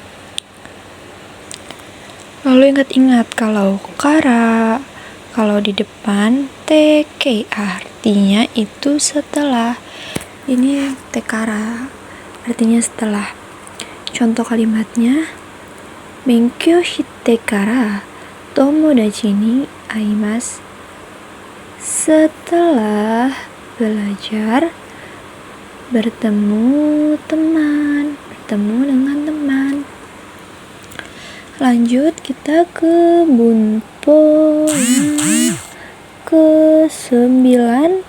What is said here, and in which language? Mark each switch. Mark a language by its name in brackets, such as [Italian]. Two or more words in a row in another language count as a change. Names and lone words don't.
[Indonesian] Lalu ingat-ingat kalau kara, kalau di depan TK artinya itu setelah. Ini tekara artinya setelah. Contoh kalimatnya, [Japanese] 勉強してから友達に会います. [Indonesian] Setelah belajar bertemu dengan teman. Lanjut kita ke bunpo yang ke-19.